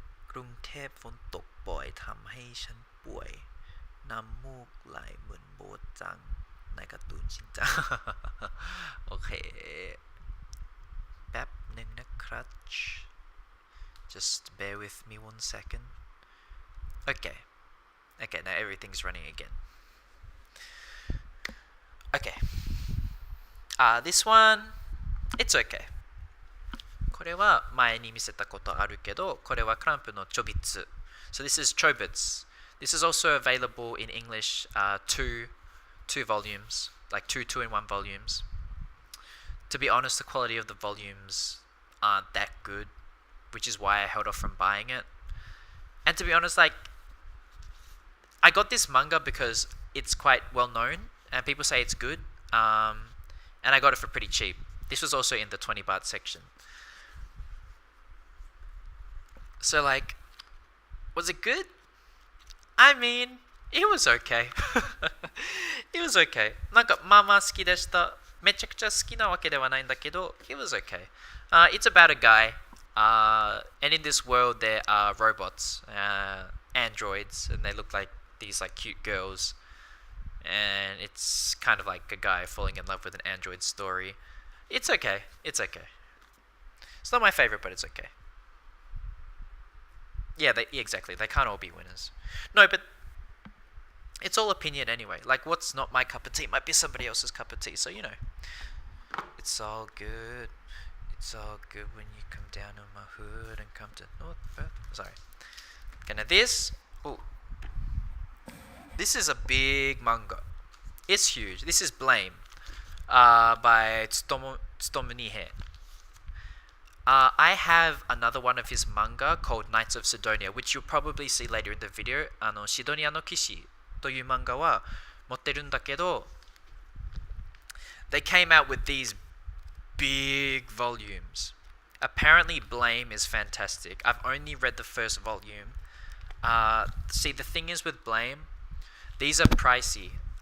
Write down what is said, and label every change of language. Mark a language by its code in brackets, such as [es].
[th] กรุงเทพฝนตกบ่อยทำให้ฉันป่วยน้ำมูกไหลเหมือนโบจังในการ์ตูนชินจัง โอเคแป๊บหนึ่งนะครับ [en] just bear with me 1 second. Okay, now everything's running again. Okay. This one, it's okay. [ja] これは前に見せたことあるけど、これはクランプのチョビッツ。 [en] So this is Chobits. This is also available in English, two volumes, like two in one volumes. To be honest, the quality of the volumes aren't that good, which is why I held off from buying it. And to be honest, like, I got this manga because it's quite well known and people say it's good. And I got it for pretty cheap. This was also in the 20 baht section. So, like, was it good? I mean, it was okay. It was okay. [ja] なんかまあまあ好きでした。めちゃくちゃ好きなわけではないんだけど、 [en] it was okay. It's about a guy, and in this world there are robots, androids, and they look like these like cute girls. And it's kind of like a guy falling in love with an android story. It's okay. It's okay. It's not my favorite, but it's okay. Yeah, exactly. They can't all be winners. No, but it's all opinion anyway. Like, what's not my cup of tea might be somebody else's cup of tea. So, you know, it's all good. It's all good when you come down on my hood and come to North Perth. Sorry. Okay, now this. Ooh. This is a big manga. It's huge. This is Blame by Tsutomu Nihei. I have another one of his manga called Knights of Sidonia, which you'll probably see later in the video. [ja] シドニアの騎士という漫画は持ってるんだけど、 [en] they came out with these big volumes. Apparently Blame is fantastic. I've only read the first volume. See, the thing is with Blame, these are pricey.